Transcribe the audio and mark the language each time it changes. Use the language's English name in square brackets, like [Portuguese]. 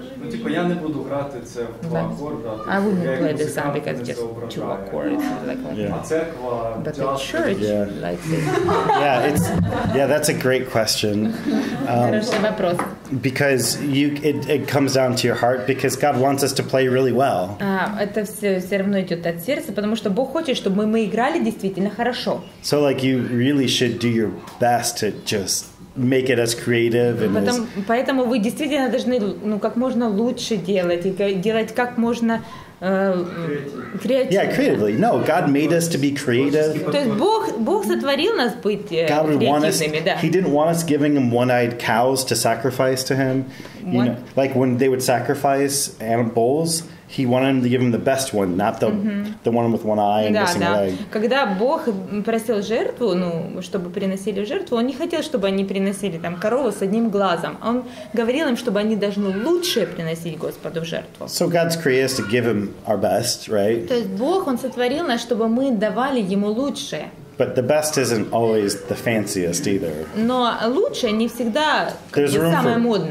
[Ukrainian] Ну, типу, я не буду грати це в два акорди. [English] I wouldn't play this song because just two accords. [Ukrainian] А церква, [English] but the church likes it. That's a great question. [Russian] Хороший вопрос. [English] Because it comes down to your heart, because God wants us to play really well. [Russian] Это все равно идет от сердца, потому что Бог хочет, чтобы мы играли действительно хорошо. [English] So like you really should do your best to just make it as creative and [Russian] поэтому вы действительно должны как можно лучше делать и делать как можно [English] creatively. Yeah, creatively. No, God made us to be creative. [Russian] То есть Бог сотворил нас быть креативными, да. [English] He didn't want us giving him one-eyed cows to sacrifice to him. You know, like when they would sacrifice bulls, he wanted to give him the best one, not the one with one eye and missing a leg. [Russian] Когда Бог просил жертву, чтобы приносили жертву, Он не хотел, чтобы они приносили там корову с одним глазом. Он говорил им, чтобы они должны лучшее приносить Господу в жертву. [English] So God's created us to give him our best, right? [Russian] То есть Бог, Он сотворил нас, чтобы мы давали Ему лучшее. [English] But the best isn't always the fanciest either. [Russian] Но лучшее не всегда самое модное.